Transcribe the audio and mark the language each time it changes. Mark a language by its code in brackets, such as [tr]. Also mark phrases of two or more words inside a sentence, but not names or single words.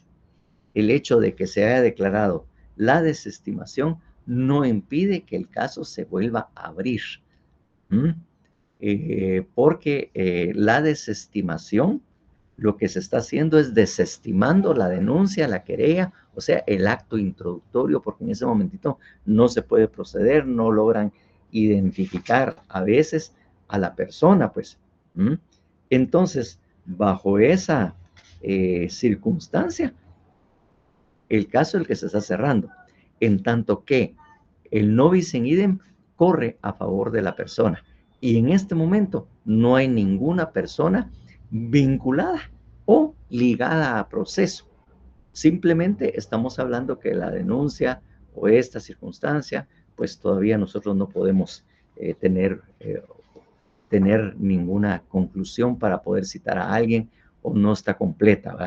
[es] El hecho de que se haya declarado la desestimación no impide que el caso se vuelva a abrir, porque la desestimación, lo que se está haciendo es desestimando la denuncia, la querella, o sea, el acto introductorio, porque en ese momentito no se puede proceder, no logran identificar a veces a la persona, pues. Entonces, bajo esa circunstancia, el caso es el que se está cerrando, en tanto que el [la] no bis in idem [es] corre a favor de la persona. Y en este momento no hay ninguna persona vinculada o ligada a proceso. Simplemente estamos hablando que la denuncia o esta circunstancia, pues todavía nosotros no podemos tener ninguna conclusión para poder citar a alguien, o no está completa, ¿verdad?